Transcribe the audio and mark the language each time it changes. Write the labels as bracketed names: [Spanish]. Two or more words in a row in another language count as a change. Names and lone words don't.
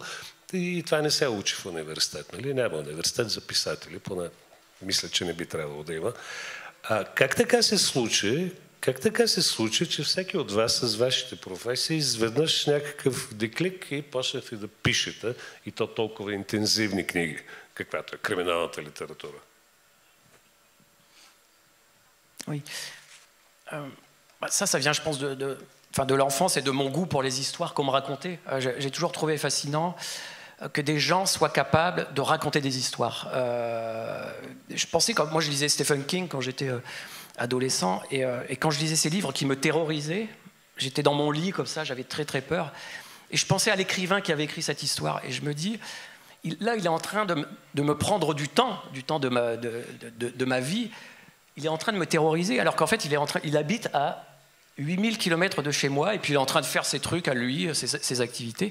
[Bulgarian] И това не се учи в университет, нали? Няма университет за писатели, поне мисля, че не би трябвало да има. Как така се случи, че всеки от вас с вашите професии изведнъж някакъв деклик и почнете да пишете, и то толкова интензивни книги, каквато е криминалната литература? [French] Oui. Ça vient, je pense, de l'enfance et de mon goût pour les histoires qu'on me racontait. J'ai toujours trouvé fascinant que des gens soient capables de raconter des histoires. Je pensais, moi je lisais Stephen King quand j'étais adolescent, et quand je lisais ces livres qui me terrorisaient, j'étais dans mon lit comme ça, j'avais très très peur, et je pensais à l'écrivain qui avait écrit cette histoire, et je me dis, là il est en train de me prendre du temps de ma vie, il est en train de me terroriser, alors qu'en fait il habite à 8000 km de chez moi, et puis il est en train de faire ses trucs à lui, ses activités.